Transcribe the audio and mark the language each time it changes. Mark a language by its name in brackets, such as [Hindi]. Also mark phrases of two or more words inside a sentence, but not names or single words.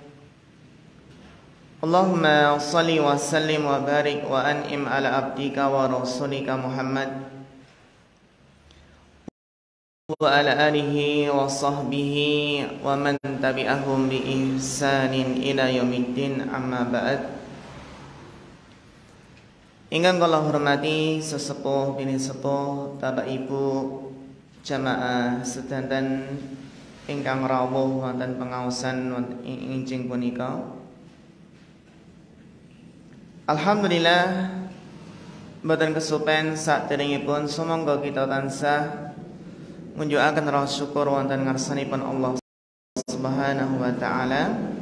[Arabic] اللهم صل وسلم وبارك وأنعم على عبدك ورسولك محمد وعلى آله وصحبه ومن تبعهم بإحسان إلى يوم الدين، أما بعد. [Javanese] Ingkang kula hormati sesepuh bini sepuh, Bapak Ibu jamaah sedanten ingkang rawuh wonten pengaosan injing punika. Alhamdulillah, mboten kesupen saderengipun sumangga kita tansah ngunjukaken rasa syukur wonten ngarsanipun [Arabic] الله سبحانه وتعالى.